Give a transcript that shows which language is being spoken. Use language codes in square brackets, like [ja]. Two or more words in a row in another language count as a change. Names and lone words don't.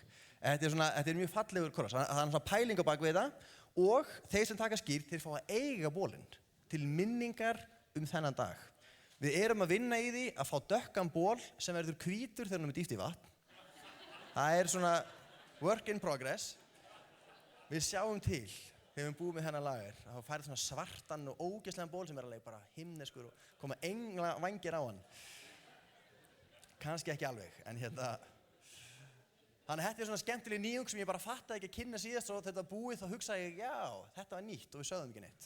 [is] Þetta er mjög fallegur kross. Það er svona pæling á bak við þetta og þeir sem taka skýrt, þeir fá að eiga bólinn til minningar þennan dag. Við erum að vinna í því að fá dökkan ból sem verður hvítur þegar hann er dýft í vatn. Það er svona [en] work in progress. [is] Við sjáum til þegar við búum með hennar lager. Það færði svona svartan og ógeðslegan ból sem er alveg bara himneskur og koma engla vængir á hann. Kannski ekki alveg, en Þannig að þetta er svona skemmtileg nýjung sem ég bara fattaði ekki að kynna síðast og þetta búið þá hugsaði ég, já, þetta var nýtt og við sögðum ekki neitt.